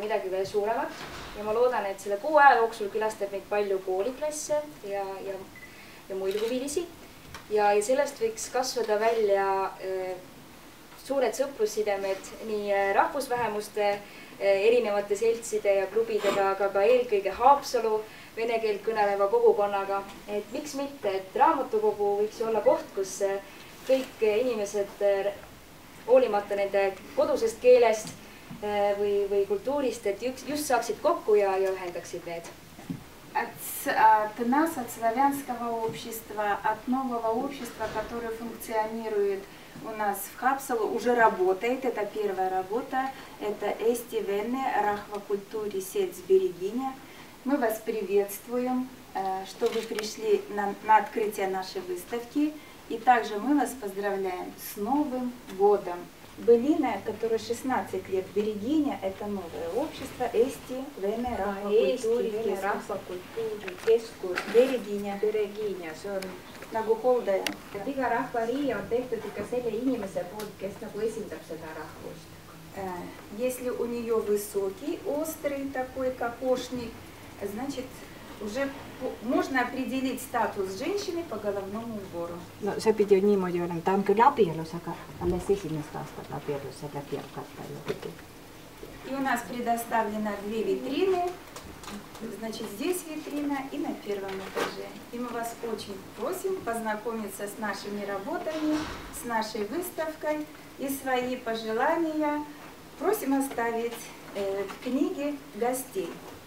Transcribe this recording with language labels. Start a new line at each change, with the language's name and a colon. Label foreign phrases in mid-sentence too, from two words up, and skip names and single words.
Estonian: midagi veel suuremat ja ma loodan, et selle kuu aja jooksul külastab meid palju kooliklasse ja muid huvilisi ja sellest võiks kasvada välja suured sõprussidemed nii rahvusvähemuste erinevate seltside ja klubidega, aga ka eelkõige Haapsalu vene keelt kõneleva kogukonnaga. Et miks mitte, et raamatukogu võiks olla koht, kus kõik inimesed hoolimata nende kodusest keelest või kultuurist, et just saaksid kokku ja ühendaksid need.
Russian: От нас, от славянского общества, от нового общества, которое функционирует у нас в Haapsalu, уже работает. Это первая работа. Это Eesti Vene Rahvakультури Selts Берегиня. Мы вас приветствуем, что вы пришли на открытие нашей выставки. И также мы вас поздравляем с Новым годом. Былина, которая 16 лет, Берегиня, это новое общество, Eesti Vene Rahvakультури Keskus. Берегиня.
Estonian: See on nagu hooldaja. Et iga rahvarii on tehtud ikka selle inimese poolt, kes nagu esindab seda rahvust.
Russian: Если у нее высокий, острый такой кокошник, значит, уже можно определить статус женщины по головному убору.
Estonian: No see pidi ju niimoodi olema, ta on küll abielus, aga alles esimest aastat abielus, seda kirkata ju.
Russian: И у нас предоставлено две витрины. Значит, здесь витрина и на первом этаже. И мы вас очень просим познакомиться с нашими работами, с нашей выставкой и свои пожелания просим оставить в книге гостей.